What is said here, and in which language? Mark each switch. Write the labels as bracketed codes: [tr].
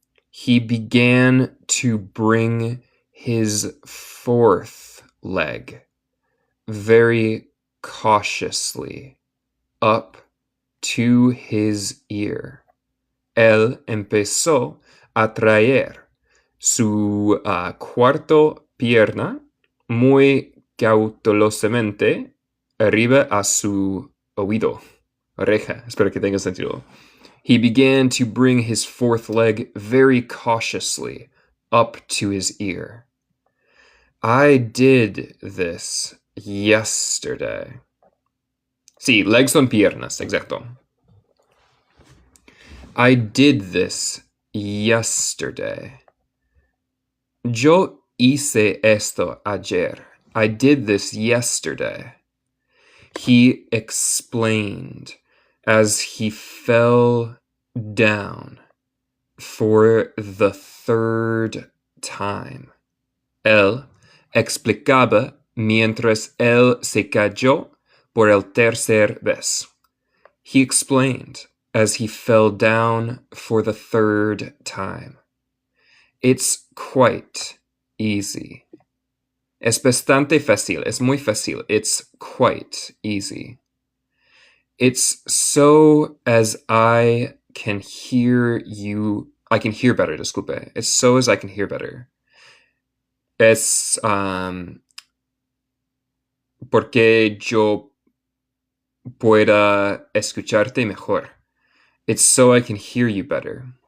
[en] He began to bring his 4th leg very cautiously up to his ear. [es] Él empezó a traer su cuarto pierna muy cautelosamente arriba a su oído. Oreja, espero que tenga sentido. [en] He began to bring his 4th leg very cautiously up to his ear. I did this yesterday. [es] Sí, legs son piernas, exacto. [en] I did this yesterday. [es] Yo hice esto ayer. [en] I did this yesterday. He explained as he fell down for the 3rd time. [es] Él explicaba mientras él se cayó por el 3rd vez. [en] He explained as he fell down for the 3rd time. It's quite easy. [es] Es bastante fácil. Es muy fácil. [en] It's quite easy. It's so as I can hear you. I can hear better, [es] disculpe. [en] It's so as I can hear better. [es] Es porque yo pueda escucharte mejor. [en] It's so I can hear you better.